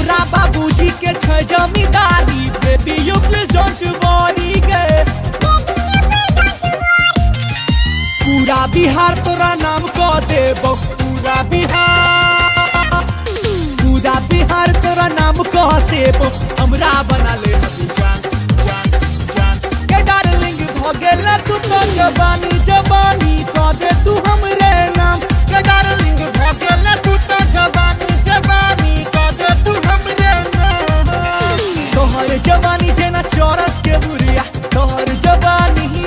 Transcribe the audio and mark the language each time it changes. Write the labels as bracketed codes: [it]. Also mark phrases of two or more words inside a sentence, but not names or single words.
[mai] बाबूजी के छै जमींदारी [en] baby you please don't worry [mai] गे पूरा बिहार तोरा नाम कह देबो पूरा बिहार तोरा नाम कह देबो हमरा बना ले अभी जान के डार्लिंग भ गेल तू तो जवानी कह दे तू हमरे नाम के डार्लिंग भ गेल तू तो जवानी कह दे तू हमरे नाम तोहर जवानी जेना चौरस के बुरिया तोहर जवानी